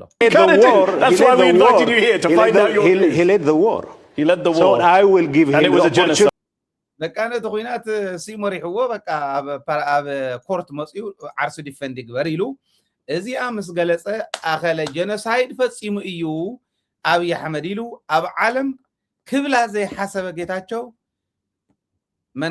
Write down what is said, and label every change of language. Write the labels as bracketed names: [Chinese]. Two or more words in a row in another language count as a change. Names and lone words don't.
[English] Kinda do. That's why we invited you here to find out your views. He led the war. He led the So war. I will give And him it was the a genocide. [Tigrinya] በቃ ነቲ ኩናት መሪሕዎ በቃ ኣብ ኮርት መፅኡ ዓርሱ ዲፈንድ ይግበር ኢሉ እዚኣ ምስ ገለጸ ኣኸለ ጀነሳይድ ፈጺሙ እዩ ኣብይ ኣሕመድ ኢሉ ኣብ ዓለም ክብላ ዘይሓሰበ ጌታቸው መን